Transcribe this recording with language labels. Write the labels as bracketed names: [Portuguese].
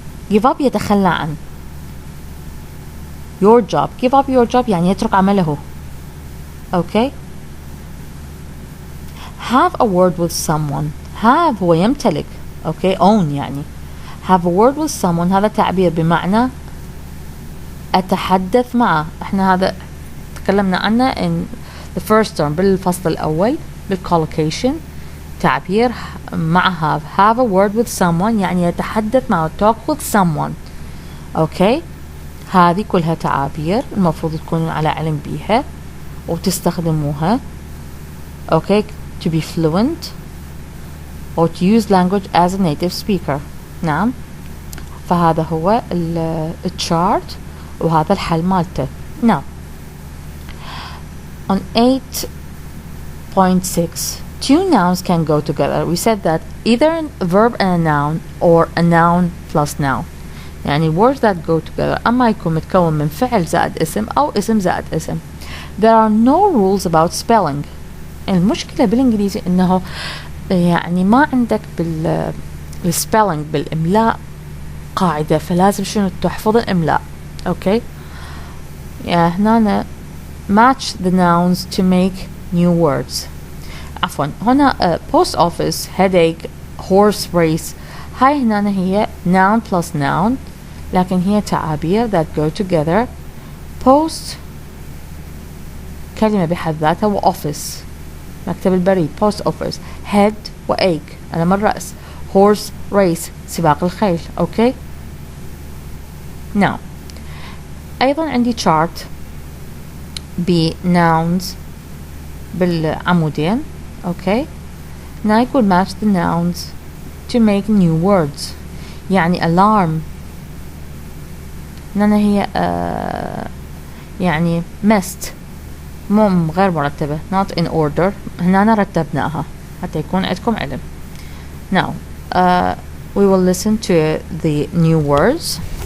[English] give up [Arabic] يتخلى عن. [English] your job give up your job [Arabic] يعني يترك عمله. [English] okay. have a word with someone. have [Arabic] هو يمتلك [English] okay own يعني. [Arabic] have a word with someone هذا تعبير بمعنى أتحدث معه. احنا هذا تكلمنا عنه [English] in the first term [Arabic] بالفصل الأول بالcollocation. تعبير مع have a word with someone يعني يتحدث معه talk with someone okay. هذه كلها تعابير المفروض تكونوا على علم بيها وتستخدموها [English] okay to be fluent or to use language as a native speaker. [Arabic] نعم. فهذا هو الchart وهذا الحل مالته. [English] Now on 8.6 two nouns can go together. We said that either a verb and a noun or a noun plus noun. [Arabic] يعني [English] words that go together [Arabic] أما يكون متكون من فعل زائد اسم أو اسم زائد اسم. [English] There are no rules about spelling. [Arabic] المشكلة بالإنجليزي إنه يعني ما عندك بالspelling بالإملاء قاعدة فلازم شنو تحفظ الإملاء. [English] Okay. [Arabic] يعني هنا [English] match the nouns to make new words. [Arabic] عفوا هنا [English] post office headache horse race [Arabic] هاي هنا هي [English] noun plus noun [Arabic] لكن هي تعابير [English] that go together. [Arabic] post كلمة بحد ذاتها وoffice مكتب البريد post office. head وache ألم الرأس. [English] horse race [Arabic] سباق الخيل. [English] okay. now [Arabic] أيضا عندي [English] chart nouns بالعمودين okay. now يقول match the nouns to make new words. [Arabic] يعني alarm هنا هي يعني missed مو غير مرتبة [English] not in order. [Arabic] هنا رتبناها حتى يكون عندكم علم. [English] now we will listen to the new words.